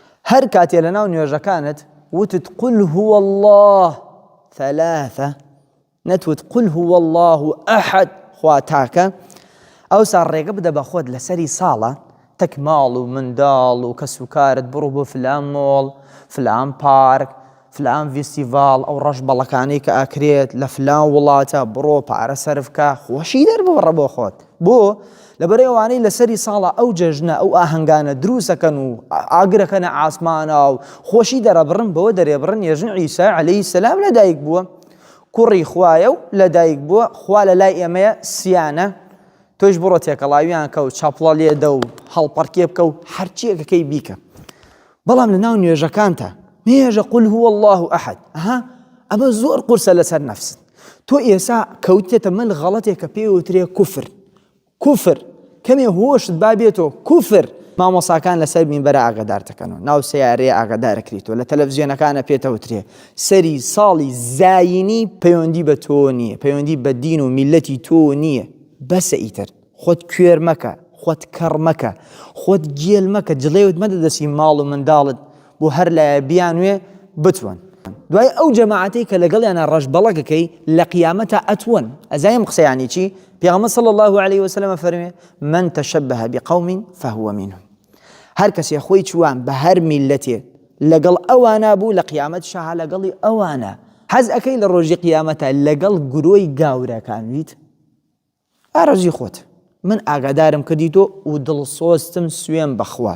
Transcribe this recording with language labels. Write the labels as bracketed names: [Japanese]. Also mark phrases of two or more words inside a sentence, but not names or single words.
[Central Kurdish] هەر کاتێ لە ناو نوێژەکانت وتت [Arabic] قل هو الله ثلاثة، [Central Kurdish] نەتوت [Arabic] قل هو الله أحد [Central Kurdish] خوا تاکە، ئەوسا ڕێگە بدە بە خۆت لەسەری ساڵە تەک ماڵ و منداڵ و کەس و کارت بڕۆ بۆ فلان مۆڵ، فلان پارک، فلان فیستیڤاڵ، ئەو ڕەش بەڵەکانەی کە ئاکرێت لە فلان وڵاتە بڕۆ پارە سەرفکە، خۆشی دەربڕە بۆ خۆت. بۆ لەبەرەوەی ئەوانەی لەسەری ساڵە ئەو جەژنە ئەو ئاهەنگانە دروستەکەن و ئاگرەکەنە ئاسمانە و خۆشی دەرەبڕن، بەوە دەرێبڕن ێژن عیسا [Arabic] عەلەیهی سەلام [Central Kurdish] لەدایک بووە، کوڕی خوایە و لەدایک بووە، خوا لە لای ئێمەیە سیانە، تۆش بڕۆ تێکەڵاویان کە و چاپڵە لێدە و هەڵپەڕکێ بکە و هەرچیەکەکەی بیکە. بەڵام لە ناو نوێژەکانتە مێژە [Arabic] قل هو الله أحد، [Central Kurdish] ئەمە زۆر قورسە لەسەر نەفست. تۆ ئێسا کەوتێتە من غەڵەتێک کە پێی وترێ کوفر. کوفر کەمێ هۆشت با بێتەوە کوفر. مامۆساکان لەسەر مینبەرە ئاگادار دەکەنەوە، ناو سەیارەیە ئاگادارەکریتەوە، لە تەلەڤیزیۆنەکانە پێتەوترێ سەری ساڵی زایینی پەیوەندی بە تۆ نییە، پەیوەندی بە دین و میلەتی تۆ نییە. بەسە ئیتر خۆت کوێر مەکە، خۆت کەڕ مەکە، خۆت گێل مەکە، جڵێوت مەدەدەسی ماڵ و منداڵت بۆ هەر لایە بیانوێ بتوان. دوای ئەو جەماعەتەی کە لەگەڵیانە ڕەش بەڵەکەکەی لە قیامەتە ئەتوان. ئەزایم قسەیانی چی؟ پێغەمبەر [Arabic] صلی الله عليه وسلم [Central Kurdish] فەرمێ [Arabic] من تشبه بقوم فهو منهم. [Central Kurdish] هەر کەسێ خۆی چوان بە هەر میلەتێ لەگەڵ ئەوانە بوو لە قیامەت شەها لەگەڵی ئەوانە. حەز ئەەکەی لە ڕۆژی قیامەتە لەگەڵ گرۆی گاورەکان بیت؟ ئارەزوی خۆت. من ئاگادارم کردیتۆ و دڵسۆستم سوێن بەخوا.